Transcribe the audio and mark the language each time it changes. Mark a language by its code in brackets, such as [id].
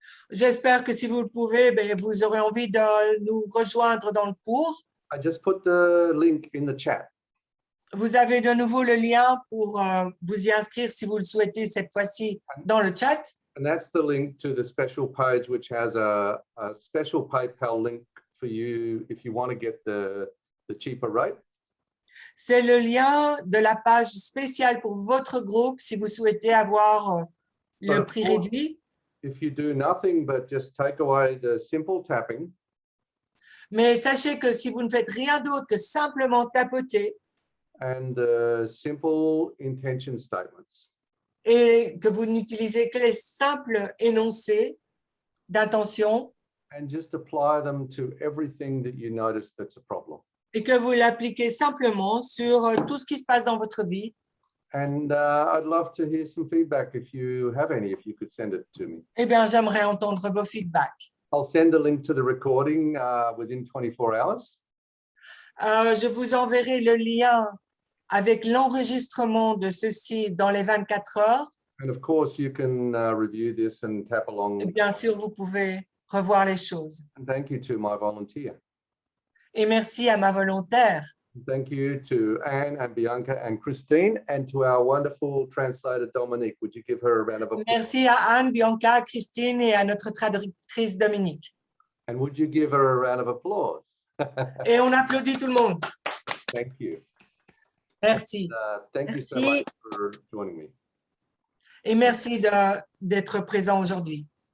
[fr] J'espère que si vous le pouvez, vous aurez envie de nous rejoindre dans le cours. [en] I just put the link in the chat. [fr] Vous avez de nouveau le lien pour vous y inscrire si vous le souhaitez cette fois-ci dans le chat. [en] And that's the link to the special page, which has a special PayPal link for you if you want to get the cheaper rate. [fr] C'est le lien de la page spéciale pour votre groupe si vous souhaitez avoir le prix réduit. [en] If you do nothing but just take away the simple tapping, [fr] mais sachez que si vous ne faites rien d'autre que simplement tapoter [en] and the simple intention statements, [fr] et que vous n'utilisez que les simples énoncés d'intention, [en] and just apply them to everything that you notice that's a problem. [fr] Et que vous l'appliquez simplement sur tout ce qui se passe dans votre vie. [en] And I'd love to hear some feedback if you have any, if you could send it to me. [fr] Eh bien, j'aimerais entendre vos feedbacks. [en] I'll send a link to the recording within 24 hours. [fr] Je vous enverrai le lien avec l'enregistrement de ceci dans les 24 heures. [en] And of course, you can review this and tap along. [fr] Et bien sûr, vous pouvez revoir les choses. [en] And thank you to my volunteer. [fr] Et merci à ma volontaire. [en] Thank you to Anne and Bianca and Christine, and to our wonderful translator, Dominique. Would you give her a round of applause? [fr] Merci à Anne, Bianca, Christine et à notre traductrice Dominique. [en] And would you give her a round of applause? [fr] Et on applaudit tout le monde. [en] Thank you. [fr] Merci. [en] Thank you so much for joining me. [fr] Et merci d'être présent aujourd'hui.